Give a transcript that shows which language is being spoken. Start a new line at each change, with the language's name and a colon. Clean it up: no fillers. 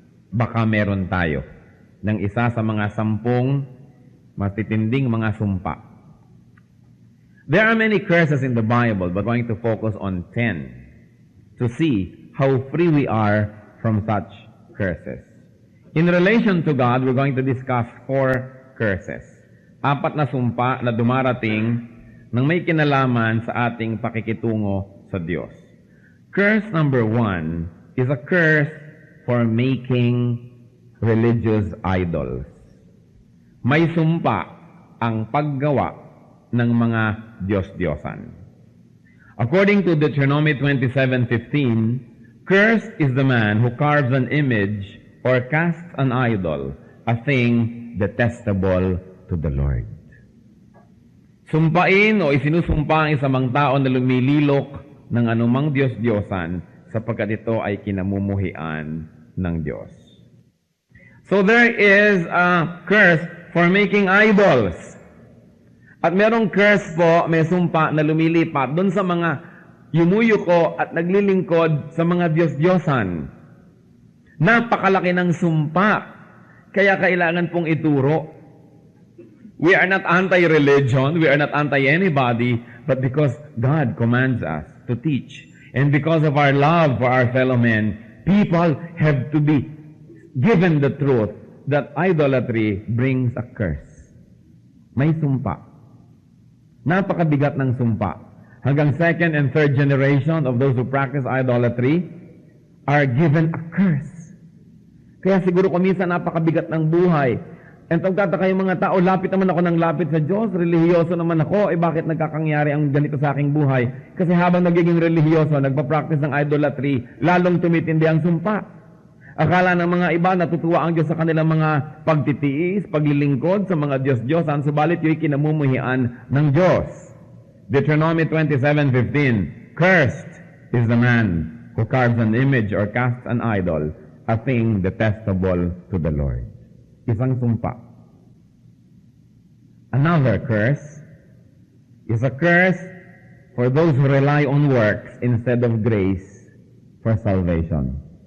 Filipino: Baka meron tayo ng isa sa mga 10 matitinding mga sumpa.
English: There are many curses in the Bible, but we're going to focus on 10 to see how free we are from such curses. In relation to God, we're going to discuss 4 curses.
Filipino: 4 na sumpa na dumarating nang may kinalaman sa ating pakikitungo sa Diyos.
English: Curse number 1 is a curse for making religious idols.
Filipino: May sumpa ang paggawa ng mga Diyos-Diyosan.
English: According to Deuteronomy 27:15, cursed is the man who carves an image or casts an idol, a thing detestable to the Lord.
Filipino: Sumpain o isinusumpa ang isang tao na lumililok ng anumang Diyos-Diyosan sapagkat ito ay kinamumuhian ng Diyos.
English: So there is a curse for making idols.
Filipino: At merong curse po, may sumpa na lumilipat doon sa mga yumuyuko at naglilingkod sa mga Diyos-Diyosan. Napakalaki ng sumpa, kaya kailangan pong ituro.
English: We are not anti-religion, we are not anti-anybody, but because God commands us to teach, and because of our love for our fellow men, people have to be given the truth that idolatry brings a curse.
Filipino: May sumpa. Napakabigat ng sumpa. Hanggang
English: 2nd and 3rd generation of those who practice idolatry are given a curse.
Filipino: Kaya siguro kuminsan napakabigat ng buhay. And pagtataka yung mga tao, lapit naman ako ng lapit sa Diyos, relihiyoso naman ako, bakit nagkakangyari ang ganito sa aking buhay? Kasi habang nagiging relihiyoso, nagpa-practice ng idolatry, lalong tumitindi ang sumpa. Akala ng mga iba, natutuwa ang Diyos sa kanilang mga pagtitiis, paglilingkod sa mga Diyos-Diyosan, subalit yung kinamumuhian ng Diyos.
English: Deuteronomy 27:15, cursed is the man who carves an image or casts an idol, a thing detestable to the Lord.
Filipino: Isang sumpa.
English: Another curse is a curse for those who rely on works instead of grace for salvation.